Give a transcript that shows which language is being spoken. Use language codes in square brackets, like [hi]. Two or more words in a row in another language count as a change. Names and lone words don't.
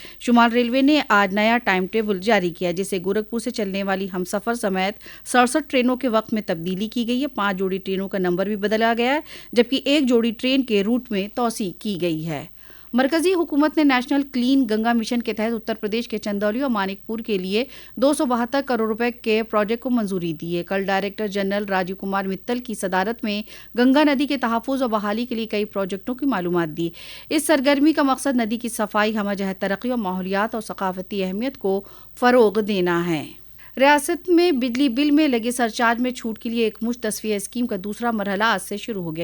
[ur] شمال ریلوے نے آج نیا [en] time table [ur] جاری کیا جسے گورکھپور سے چلنے والی ہم سفر سمیت 67 ٹرینوں کے وقت میں تبدیلی کی گئی ہے۔ 5 جوڑی ٹرینوں کا نمبر بھی بدلا گیا ہے جبکہ 1 جوڑی ٹرین کے روٹ میں توسیع کی گئی ہے۔ مرکزی حکومت نے نیشنل کلین گنگا مشن کے تحت اتر پردیش کے چندولی اور مانک پور کے لیے 272 کروڑ روپے کے پروجیکٹ کو منظوری دی ہے۔ کل [en] director general [ur] راجیو کمار متل کی صدارت میں گنگا ندی کے تحفظ اور بحالی کے لیے کئی پروجیکٹوں کی معلومات دی۔ اس سرگرمی کا مقصد ندی کی صفائی، ہمہ جہت ترقی اور ماحولیات اور ثقافتی اہمیت کو فروغ دینا ہے۔ ریاست میں بجلی بل میں لگے سرچارج میں چھوٹ کے لیے ایک مشت تصفیہ اسکیم کا دوسرا مرحلہ آج سے شروع ہو گیا۔